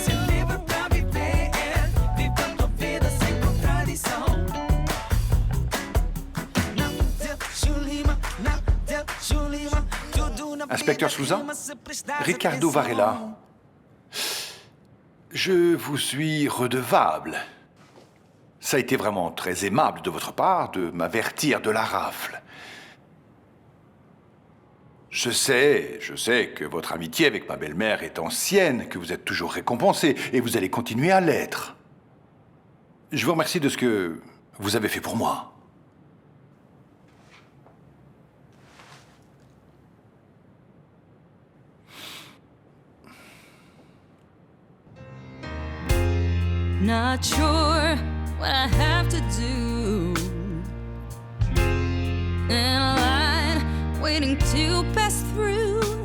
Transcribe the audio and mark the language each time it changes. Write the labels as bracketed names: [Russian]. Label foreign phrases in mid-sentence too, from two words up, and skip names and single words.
[Portuguese] Ser livre pra viver, vivendo a vida sem contradição. Não deixo lima, não deixo lima. Tudo na [French] Inspecteur [Portuguese] vida [French] Souza, [Portuguese] rima se prestar [French] Ricardo [Portuguese] atenção. [French] Varela. Je vous suis redevable. Ça a été vraiment très aimable de votre part de m'avertir de la rafle. Je sais que votre amitié avec ma belle-mère est ancienne, que vous êtes toujours récompensé, et vous allez continuer à l'être. Je vous remercie de ce que vous avez fait pour moi. [English] Not sure what I have to do. In a line waiting to pass through.